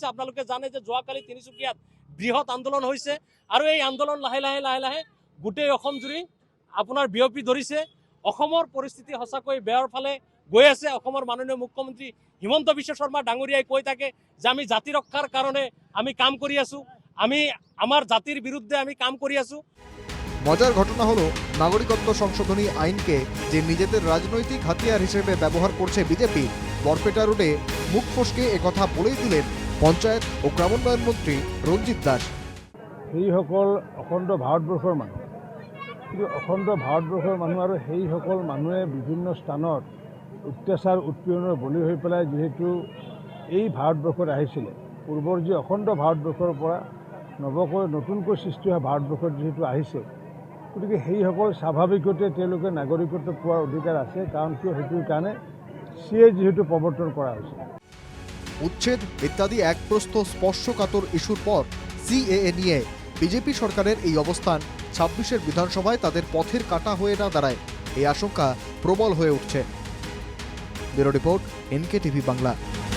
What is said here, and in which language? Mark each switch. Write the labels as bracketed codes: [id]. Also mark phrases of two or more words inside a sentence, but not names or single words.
[as] আপোনালোকে জানে যে যোৱাকালি তিনিচুকীয়াত বৃহৎ আন্দোলন হৈছে আৰু এই আন্দোলন লাহে লাহে গোটেই অসম জুৰি আপোনাৰ বিয়পি ধৰিছে। অসমৰ পৰিস্থিতি সঁচাকৈ বেয়াৰ ফালে গৈ আছে। অসমৰ মাননীয় মুখ্যমন্ত্ৰী হিমন্ত বিশ্ব শৰ্মা ডাঙৰীয়াই কৈ থাকে যে আমি জাতি ৰক্ষাৰ কাৰণে আমি কাম কৰি আছোঁ, [bn] আমি আমার জাতির বিরুদ্ধে আমি কাম করে আছো। মজার ঘটনা হলো নাগরিকত্ব সংশোধনী আইনকে যে নিজেদের রাজনৈতিক হাতিয়ার হিসেবে ব্যবহার করছে বিজেপি, বরপেটা রোডে মুখ ফসকে একথা বলেই দিলেন পঞ্চায়েত ও গ্রামোন্নয়ন মন্ত্রী রঞ্জিত দাস। [as] সেইসকল অখণ্ড ভাৰতবৰ্ষৰ মানুহ, কিন্তু অখণ্ড ভাৰতবৰ্ষৰ মানুহ আৰু সেইসকল মানুহে বিভিন্ন স্থানত অত্যাচাৰ উৎপীড়নৰ বলি হৈ পেলাই যিহেতু এই ভাৰতবৰ্ষত আহিছিলে, পূৰ্বৰ যি অখণ্ড ভাৰতবৰ্ষৰ পৰা নতুনকৈ সৃষ্টি হোৱা ভাৰতবৰ্ষত যিহেতু আহিছে, গতিকে সেইসকল স্বাভাৱিকতে তেওঁলোকে নাগৰিকত্ব পোৱাৰ অধিকাৰ আছে। কাৰণ কিয়, সেইটোৰ কাৰণে সিএ যিহেতু প্ৰৱৰ্তন কৰা হৈছে। [bn] উচ্ছেদ ইত্যাদি এক প্রস্থ স্পর্শকাতর ইস্যুর পর সিএএ নিয়ে বিজেপি সরকারের এই অবস্থান 26 বিধানসভায় তাদের পথের কাঁটা হয়ে না দাঁড়ায়, এই আশঙ্কা প্রবল হয়ে উঠছে। [en] bureau report, [bn] এনকে টিভি বাংলা।